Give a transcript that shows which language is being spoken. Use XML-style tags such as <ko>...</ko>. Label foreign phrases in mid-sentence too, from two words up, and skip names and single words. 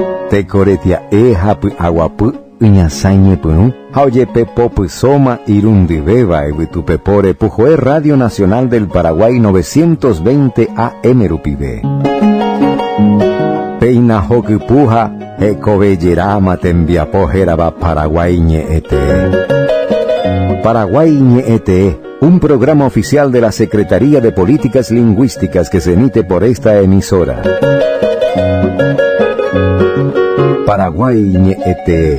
<gn>tekoretia hapy aguapy Iñasaiñepyrũ ha ojepe popy soma irundyvéva evytupepore Pujoe Radio Nacional del Paraguay 920 AM rupive. Peina hokypuha hekovejeráma tembiapo hérava Paraguay ñe'ẽte. Paraguay ñe'ẽte,</gn> <es>un programa oficial de la Secretaría de Políticas Lingüísticas que se emite por esta emisora.</es> <gn>Paraguay ñe'ẽte.</gn>